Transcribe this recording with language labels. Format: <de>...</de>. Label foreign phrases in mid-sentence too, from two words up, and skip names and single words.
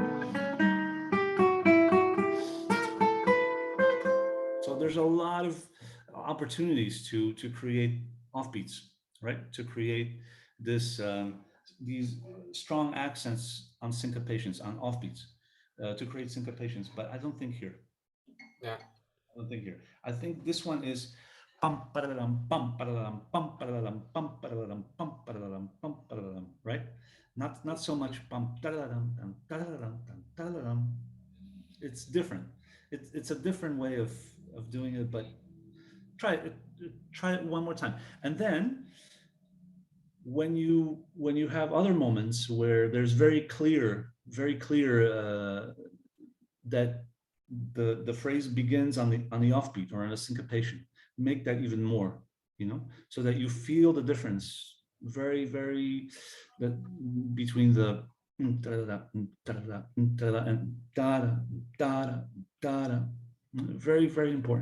<en>So there's a lot of opportunities to create offbeats, right? To create this these strong accents on syncopations, on offbeats, to create syncopations. But I don't think here. yeah. I don't think here. I think this one is pum paralam pum paralam pum paralam pum paralam pum paralam pum paralam, right? Not so much pum paralam paralam. It's different. It's a different way of doing it, but try it one more time. And then when you have other moments where there's very clear that the phrase begins on the offbeat or on a syncopation, make that even more, you know, so that you feel the difference very that between the and very important.</en>